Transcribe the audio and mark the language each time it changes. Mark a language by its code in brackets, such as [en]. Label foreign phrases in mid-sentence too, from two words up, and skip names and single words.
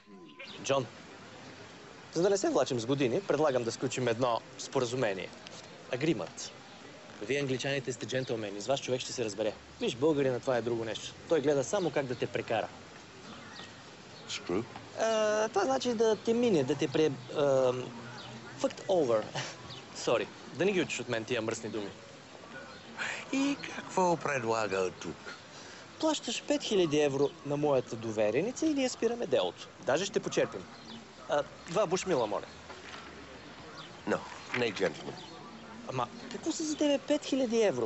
[bg] Джон, за да не се влачим с години, предлагам да сключим едно споразумение. Агримат. Вие, англичаните, сте джентълмени. С вас човек ще се разбере. Виж, българина, това е друго нещо. Той гледа само как да те прекара. [en] Screw? [bg] Това значи да те мине, да те [en] fucked over. Sorry, [bg] да не ги учиш от мен тия мръсни думи. И какво предлага тук? Плащаш 5000 евро на моята довереница и ние спираме делото. Даже ще почерпим. 2 бушмила, моля. No, не джентлмен. Ама, какво са за тебе 5000 евро?